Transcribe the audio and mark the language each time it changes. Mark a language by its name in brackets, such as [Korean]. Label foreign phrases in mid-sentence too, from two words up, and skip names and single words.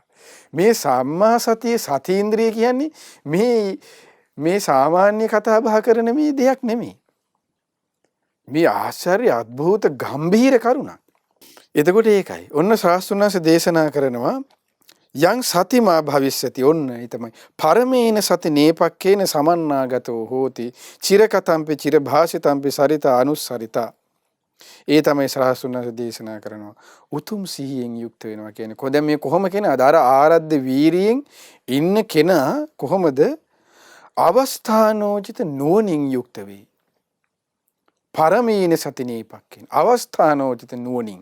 [Sinhala] මේ සම්මා සතිය සති ඉන්ද්‍රිය කියන්නේ මේ සාමාන්‍ය කතා බහ කරන මේ දෙයක් නෙමෙයි. මේ ආශ්චර්ය අద్භූත ගම්භීර කරුණක්. එතකොට ඒකයි. ඔන්න ශාස්ත්‍රඥාස දේශනා කරනවා [Pali] යං සතිමා භවිස්සති. [Sinhala] ඔන්න ඒ තමයි [Pali] පරමේන සති නේපක්කේන සමන්නාගතෝ හෝති චිරකතම්පි චිරභාසිතම්පි සරිතා අනුස්සරිතා. [Sinhala] ඒ තමයි ශාස්ත්‍රඥාස දේශනා කරනවා උතුම් සිහියෙන් යුක්ත වෙනවා කියන්නේ. කොහොමද මේ කොහොම කෙනාද අර ආරද්ධ වීරියෙන් ඉන්න කෙනා කොහොමද අවස්ථානෝචිත නුවණින් යුක්ත වෙයි. [Pali] පරමේන සති නේපක්කේන [Sinhala] අවස්ථානෝචිත නුවණින්.